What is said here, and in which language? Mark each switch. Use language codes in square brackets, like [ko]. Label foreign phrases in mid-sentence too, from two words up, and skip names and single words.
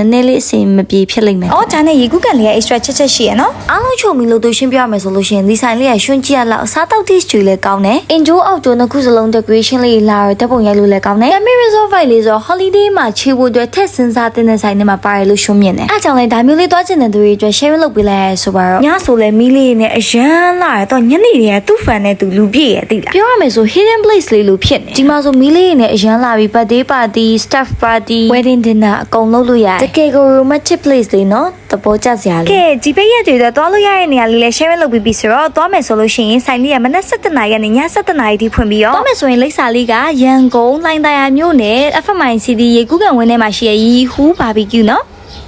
[my] ည်းနည်းလေးအဆင်မပြေဖြစ်လိမ့်မယ်။အော်ဒါနဲ့ရေကူးကန်လေးက extra ချက်ရှိရနော်။အားလုံးချုပ်ပြီးလို့သူရှင်းပြရမယ်ဆိုလို့ရှိရင်ဒီဆိုင်လေးကရွှန်းကြည့်ရလောက်အစားတောက် taste တွေလည်းကောင်းတယ်။ [en] indoor outdoor [my] နှစ်ခုစလုံး decoration လေးလာတော့ဓာတ်ပုံရိုက်လို့လည်းကောင်းတယ်။ [en] Camry Resort Vibe [my] လေးဆို holiday မှာချေဖို့အတွက်ထက်စဉ်းစားတဲ့ဆိုင်ထဲမှာပါတယ်လို့ရှုံးမြင်တယ်။အားကြောင့်လည်းဒါမျိုးလေးတွားချင်တဲ့သူ တွေအတွက် share လုပ်ပေးလိုက်ရဆိုပါတော့ညဆိုလည်းမီးလေးနဲ့အရန်လာရတော့ညနေတွေကသူ့ fan နဲ့သူလူပြည့်ရသိလား။ပြောရမယ်ဆို [en] hidden place [my] လေးလို့ဖြစ်နေ။ဒီမှာဆိုမီးလေးနဲ့အရန်လာပြီး [en] birthday party, staff party, wedding dinner [my] အကုန်လုပ်လို့ရတယ်။တကယ်ကို [en] romantic place [my] လေးနော်။သဘောကျစရာလေး။ကဲဒီပိတ်ရက်တွေတော့တွားလို့ရတဲ့နေရာလေးလည်း share လုပ်ပြီးပြီဆိုတော့တွားမယ်ဆိုလို့ရှိရင်ဆိုင်လေးကမနက်7:00 နာရီကနေည7:00 နာရီထိဖွင့်ပြီးတော့တွားမယ်ဆိုရင်လိပ်စာလေးကရန်ကုန်လိုင်းတရာမြို့နယ် FMI City ရေကူးကန်ဝင်းထဲမှာရှိတဲ့ရီဟူးဘာဘီကျူးနော်။